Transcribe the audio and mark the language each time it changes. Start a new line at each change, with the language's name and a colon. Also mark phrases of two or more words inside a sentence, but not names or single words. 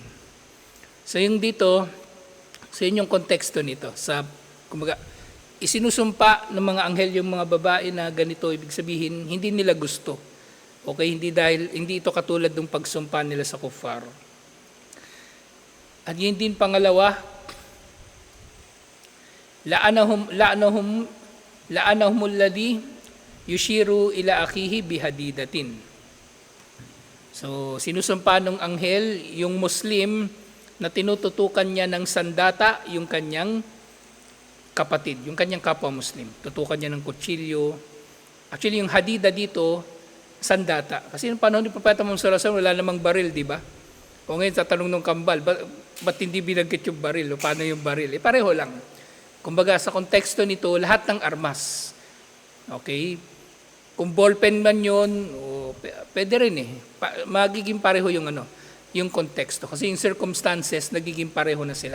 Filipino: So yung dito, so yun yung konteksto nito. Kumbaga, isinusumpa ng mga anghel yung mga babae na ganito, ibig sabihin, hindi nila gusto. Okay, hindi ito katulad ng pagsumpa nila sa kuffar. At yun din pangalawa,
Arabic: لعنهم الذي يشير إلى أخيه بحديدة.
Filipino: So, sinusumpa ng anghel yung Muslim na tinututukan niya ng sandata yung kanyang kapatid, yung kanyang kapwa Muslim. Tutukan niya ng kutsilyo. Actually, yung hadida dito, sandata. Kasi yung panahon ni Propeta Muhammad
Arabic: صلى الله عليه وسلم,
Filipino: wala namang baril, di ba? O ngayon, tatanong ng kambal, ba't hindi binanggit yung baril? O paano yung baril? Pareho lang. Kumbaga, sa konteksto nito, lahat ng armas. Okay? Kung ballpen man yun, pwede rin eh. Magiging pareho yung konteksto. Kasi yung circumstances, nagiging pareho na sila.